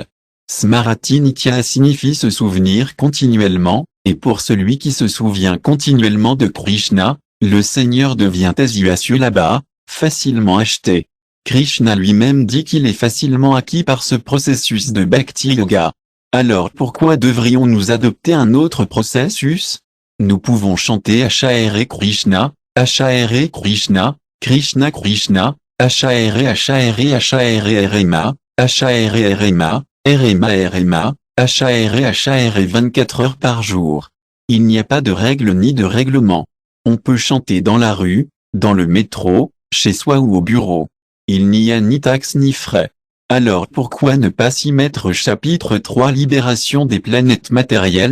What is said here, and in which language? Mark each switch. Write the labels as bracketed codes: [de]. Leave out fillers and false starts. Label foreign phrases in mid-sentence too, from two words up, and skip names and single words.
[sa] Smrati Nitya [fr] signifie se souvenir continuellement, et pour celui qui se souvient continuellement de Krishna, le Seigneur devient là-bas, facilement acheté. Krishna lui-même dit qu'il est facilement acquis par ce processus de Bhakti Yoga. Alors pourquoi devrions-nous adopter un autre processus? Nous pouvons chanter Hare Krishna, Hare Krishna, Krishna Krishna, Hare Rema, Hare Rema, Rema, Hare 24 heures par jour. Il n'y a pas de règle ni de règlement. On peut chanter dans la rue, dans le métro, chez soi ou au bureau. Il n'y a ni taxe ni frais. Alors pourquoi ne pas s'y mettre? Chapitre 3 Libération des planètes matérielles.